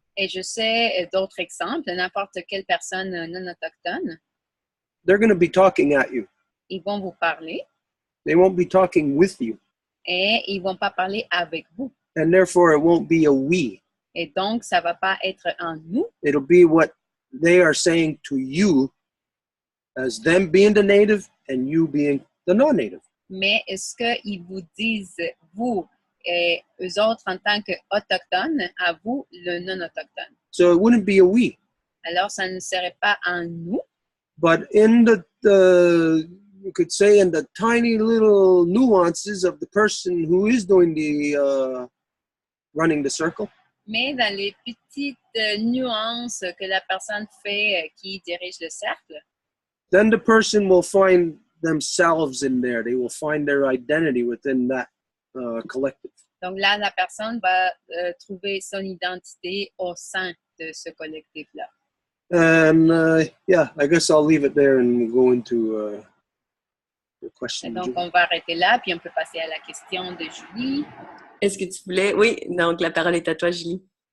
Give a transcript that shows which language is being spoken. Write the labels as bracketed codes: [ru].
[fr] Et je sais d'autres exemples, n'importe quelle personne non autochtone. [en] They're going to be talking at you. [fr] Ils vont vous parler. [en] They won't be talking with you. [fr] Et ils vont pas parler avec vous. [en] And therefore, it won't be a we. [fr] Et donc, ça va pas être en nous. [en] It'll be what they are saying to you as them being the native and you being the non-native. [fr] Mais est-ce qu'ils vous disent, vous et eux autres en tant qu'autochtones, à vous, le non-autochtone? [en] So it wouldn't be a we. [fr] Alors, ça ne serait pas en nous. [en] But in the you could say in the tiny little nuances of the person who is doing the running the circle. [fr] Mais dans les petites nuances que la personne fait qui dirige le cercle, [en] then the person will find themselves in there. They will find their identity within that collective. [fr] Donc là, la personne va trouver son identité au sein de ce collectif-là. [en] And yeah, I guess I'll leave it there and go into the [fr] Et [en] question. [fr] donc, on va arrêter là, puis on peut passer à la question de Julie. Est-ce que tu voulais? Oui, donc la parole est à toi, Julie.